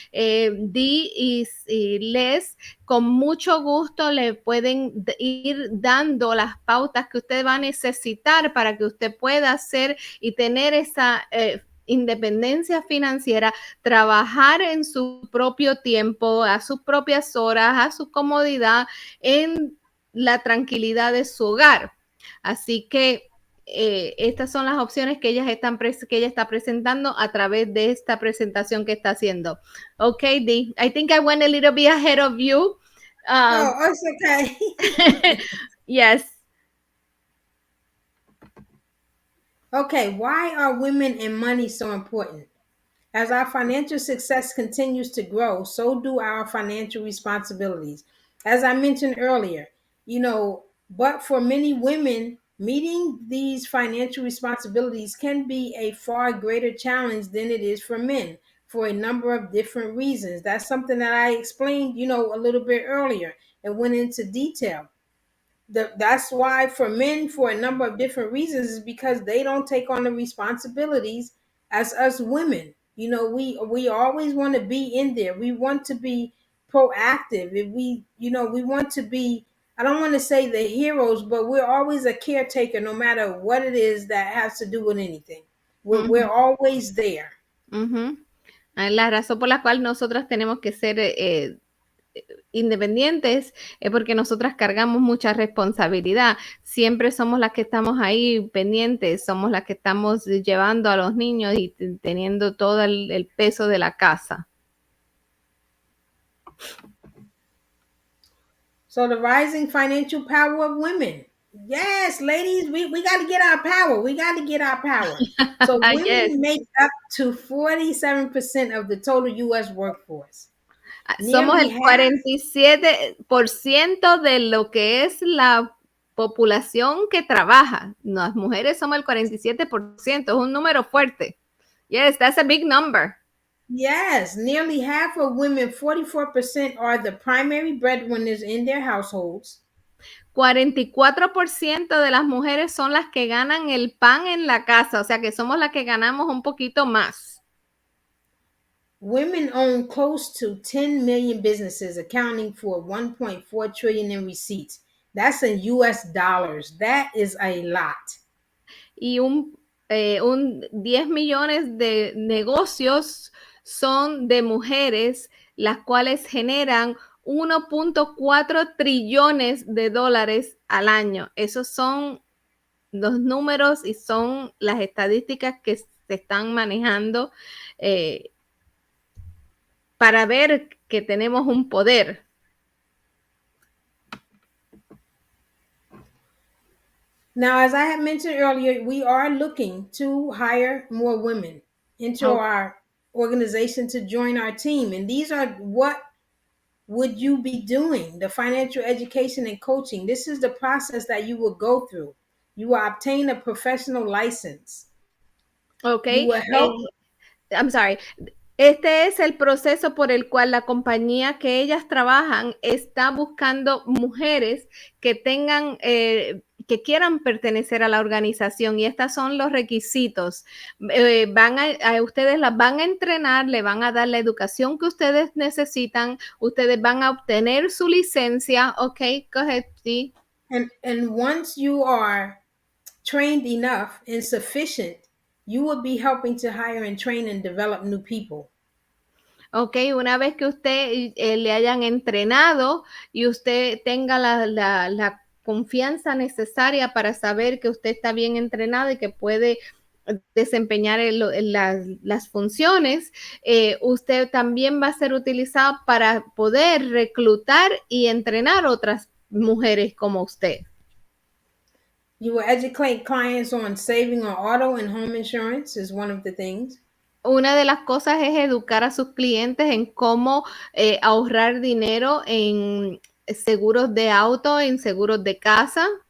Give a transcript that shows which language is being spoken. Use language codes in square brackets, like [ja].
[es] Di y Les con mucho gusto le pueden ir dando las pautas que usted va a necesitar para que usted pueda hacer y tener esa independencia financiera, trabajar en su propio tiempo, a sus propias horas, a su comodidad, en la tranquilidad de su hogar. Así que estas son las opciones que ella está presentando a través de esta presentación que está haciendo. [en] Okay, Dee, I think I went a little bit ahead of you. Oh, it's okay. Yes. Okay, why are women and money so important? As our financial success continues to grow, so do our financial responsibilities. As I mentioned earlier, but for many women, meeting these financial responsibilities can be a far greater challenge than it is for men for a number of different reasons. That's something that I explained, a little bit earlier and went into detail. That's why for men, for a number of different reasons, is because they don't take on the responsibilities as us women. We always want to be in there. We want to be proactive. If we want to be, I don't want to say the heroes, but we're always a caretaker no matter what it is that has to do with anything. We're Uh-huh. always there. Uh-huh. [es] La razón por la cual nosotras tenemos que ser independientes es porque nosotras cargamos mucha responsabilidad. Siempre somos las que estamos ahí pendientes, somos las que estamos llevando a los niños y teniendo todo el peso de la casa. [en] So the rising financial power of women. Yes, ladies, we got to get our power. We got to get our power. So Yes. women make up to 47% of the total U.S. workforce. [es] Somos [en] Nearly [es] el [en] half, [es] 47% de lo que es la población que trabaja. Las mujeres somos el 47%, es un número fuerte. [en] Yes, that's a big number. yes, nearly half of women, 44%, are the primary breadwinners in their households. [es] 44% de las mujeres son las que ganan el pan en la casa, o sea que somos las que ganamos un poquito más. [en] Women own close to 10 million businesses, accounting for 1.4 trillion in receipts. That's in US dollars. That is a lot. [es] Y un 10 millones de negocios son de mujeres, las cuales generan 1.4 trillones de dólares al año. Esos son los números y son las estadísticas que se están manejando para ver que tenemos un poder. [en] Now, as I had mentioned earlier, we are looking to hire more women into Oh, our organization to join our team. And these are what would you be doing? The financial education and coaching. This is the process that you will go through. You will obtain a professional license. ok. You will help. I'm sorry. [es] Este es el proceso por el cual la compañía que ellas trabajan está buscando mujeres que tengan, que quieran pertenecer a la organización y estos son los requisitos. Ustedes las van a entrenar, le van a dar la educación que ustedes necesitan, ustedes van a obtener su licencia. [en] Ok, go ahead, sí. And once you are trained enough and sufficient, you would be helping to hire and train and develop new people. [es] Ok, una vez que usted le hayan entrenado y usted tenga la confianza necesaria para saber que usted está bien entrenado y que puede desempeñar las funciones, usted también va a ser utilizado para poder reclutar y entrenar otras mujeres como usted. [en] You will educate clients on saving on auto and home insurance is one of the things. [es] Una de las cosas es educar a sus clientes en cómo ahorrar dinero en seguros de auto, en seguros de casa.